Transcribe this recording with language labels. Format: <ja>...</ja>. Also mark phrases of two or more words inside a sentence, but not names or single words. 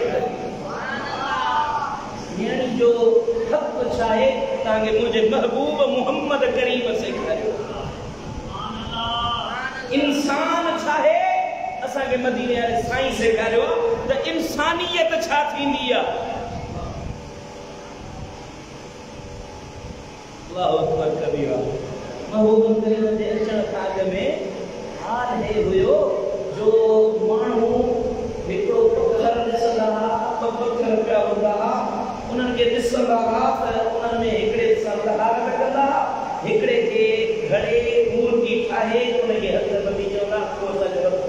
<sd>नियाणी जो हक़ छा आहे तव्हांखे मुंहिंजे महबूब मुहम्मद करीम सेखारियो इंसान छा आहे असांखे मदीने वारे साईं सेखारियो त इंसानियत छा थींदी आहे</sd> <ar>الله أكبر كبيرا</ar> <sd>महबूब करीम जे अचण खां अॻु में हाल हे हुयो जो माण्हू हिकिड़ो पत्थर ॾिसंदा हुआ पत्थर पिया हूंदा हुआ उन्हनि खे ॾिसंदा हुआ त उन्हनि में हिकिड़े सां लहार लॻंदा हिकिड़े खे घणे मूर्ति ठाहे उनखे हथ ॿधी चवंदा पोइ असांजो</sd>